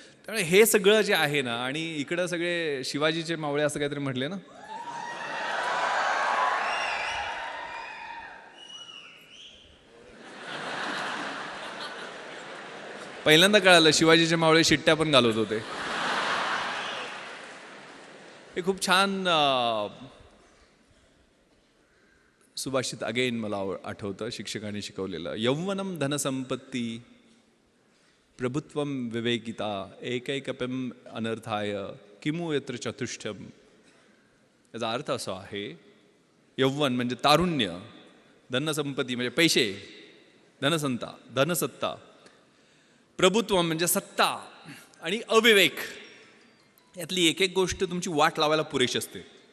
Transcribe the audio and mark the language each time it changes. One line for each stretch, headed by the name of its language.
Marathi: त्यामुळे हे सगळं जे आहे ना, आणि इकडं सगळे शिवाजीचे मावळे असं काहीतरी म्हटले ना, पहिल्यांदा कळालं शिवाजीचे मावळे शिट्ट्या पण घालत होते. हे खूप छान सुभाषित अगेन मला आठवतं, शिक्षकांनी शिकवलेलं.
Sanskrit: यौवनम धनसंपत्ती प्रभुत्वम विवेकिता एकैकपम अनर्थाय किमु यत्र चतुष्टम.
Marathi: याचा अर्थ असा आहे, यौवन म्हणजे तारुण्य, धनसंपत्ती म्हणजे पैसे, धनसत्ता, प्रभुत्व म्हणजे सत्ता, आणि अविवेक, यातली एक एक गोष्ट तुमची वाट लावायला पुरेशी असते.